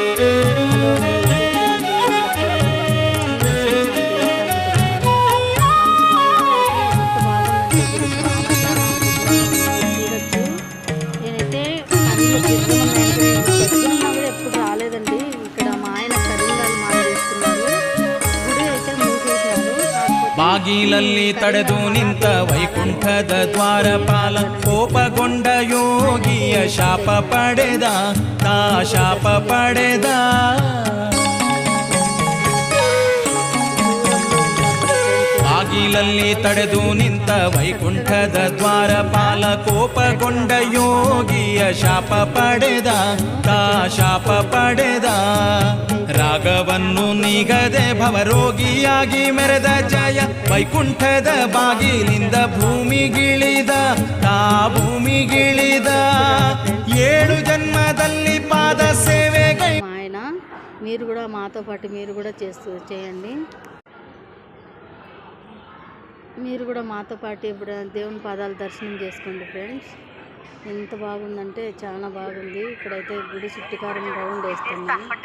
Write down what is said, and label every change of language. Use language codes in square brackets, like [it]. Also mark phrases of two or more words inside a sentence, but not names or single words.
[te] ఎప్పుడు రాలేదండి. ఇక్కడ మా ఆయన కరింగాలు మాల తీసుకున్నారు. గుడి అయితే మూసేసినారు. [kn] ಬಾಗಿಲಲ್ಲಿ ತಡೆದು ನಿಂತ ವೈಕುಂಠದ ದ್ವಾರಪಾಲ ಕೋಪಗೊಂಡ ಯೋಗಿಯ ಶಾಪ ಪಡೆದ ತಾ ಶಾಪ ಪಡೆದ ಬಾಗಿಲಲ್ಲಿ ತಡೆದು ನಿಂತ ವೈಕುಂಠದ ದ್ವಾರಪಾಲ ಕೋಪಗೊಂಡ ಯೋಗಿಯ ಶಾಪ ಪಡೆದ ತಾ ಶಾಪ ಪಡೆದ ರಾಗವನ್ನು ನೀಗದೆ ಭವರೋಗಿಯಾಗಿ ಮೆರೆದ ಜಯ ವೈಕುಂಠದ ಬಾಗಿಲಿಂದ ಭೂಮಿಗಿಳಿದ ತಾ ಭೂಮಿಗಿಳಿದ 7 ಜನ್ಮದಲ್ಲಿ ಪಾದ ಸೇವೆಗೈ. [te] ఆయన మీరు కూడా మాతో పాటు మీరు కూడా చేయండి. మీరు కూడా మాతో పాటు ఇప్పుడు దేవుని పాదాలు దర్శనం చేసుకోండి ఫ్రెండ్స్. ఎంత బాగుందంటే చాలా బాగుంది. ఇక్కడైతే గుడి చుట్టుకారం రౌండ్ వేస్తున్నాం.